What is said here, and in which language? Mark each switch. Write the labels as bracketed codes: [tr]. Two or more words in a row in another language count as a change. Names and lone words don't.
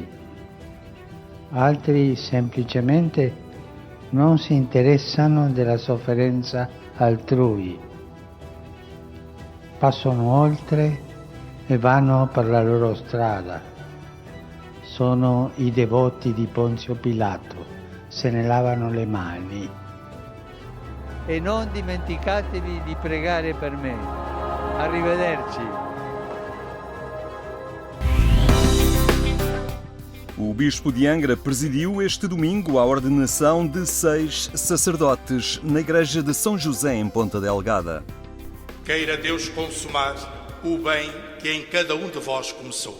[it] Altri semplicemente non si interessano della sofferenza altrui, passano oltre e vanno per la loro strada. Sono i devoti di Ponzio Pilato, se ne lavano le mani. E non dimenticatevi di pregare per me. Arrivederci. [pt] O Bispo de Angra presidiu este domingo a ordenação de 6 sacerdotes na Igreja de São José, em Ponta Delgada. Queira Deus consumar o bem que em cada um de vós começou.